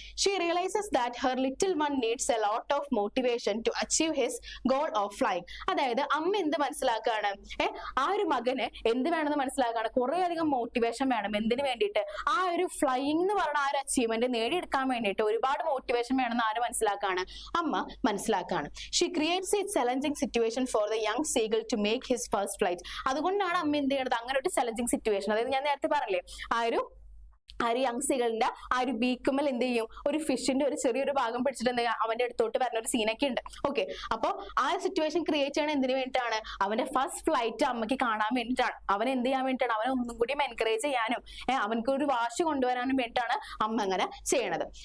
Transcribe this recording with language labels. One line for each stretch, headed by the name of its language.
English: She realizes that her little one needs a lot of motivation to achieve his goal of flying.
Malayalam: അതായത് അമ്മ എന്ത് മനസ്സിലാക്കുകയാണ്, ആ ഒരു മകന് എന്ത് വേണമെന്ന് മനസ്സിലാക്കുകയാണ്, കുറെ അധികം മോട്ടിവേഷൻ വേണം. എന്തിനു വേണ്ടിയിട്ട്, ആ ഒരു ഫ്ലൈയിങ് എന്ന് പറഞ്ഞ ആ ഒരു അച്ചീവ്മെന്റ് നേടിയെടുക്കാൻ വേണ്ടിയിട്ട് ഒരുപാട് മോട്ടിവേഷൻ വേണമെന്ന് ആര് മനസ്സിലാക്കുകയാണ്, അമ്മ മനസ്സിലാക്കുകയാണ്.
English: She creates a challenging situation for the young seagull to make his first flight.
Malayalam: അതുകൊണ്ടാണ് അമ്മ എന്ത് ചെയ്യണത്, അങ്ങനെ ഒരു ചലഞ്ചിങ് സിറ്റുവേഷൻ, അതായത് ഞാൻ നേരത്തെ പറഞ്ഞില്ലേ, ആ ഒരു യങ് സീഗിളിന്റെ ആ ഒരു ബീക്കുമ്മൽ എന്ത് ചെയ്യും, ഒരു ഫിഷിന്റെ ഒരു ചെറിയൊരു ഭാഗം പിടിച്ചിട്ട് എന്ത് അവന്റെ അടുത്തോട്ട് വരുന്ന ഒരു സീനൊക്കെ ഉണ്ട്. ഓക്കെ, അപ്പൊ ആ സിറ്റുവേഷൻ ക്രിയേറ്റ് ചെയ്യണത് എന്തിനു വേണ്ടിയിട്ടാണ്, അവന്റെ ഫസ്റ്റ് ഫ്ലൈറ്റ് അമ്മയ്ക്ക് കാണാൻ വേണ്ടിയിട്ടാണ്, അവൻ എന്ത് ചെയ്യാൻ വേണ്ടിയിട്ടാണ്, അവനെ ഒന്നും കൂടി എൻകറേജ് ചെയ്യാനും അവനക്ക് ഒരു വാശി കൊണ്ടുവരാനും വേണ്ടിയിട്ടാണ് അമ്മ അങ്ങനെ ചെയ്യണത്.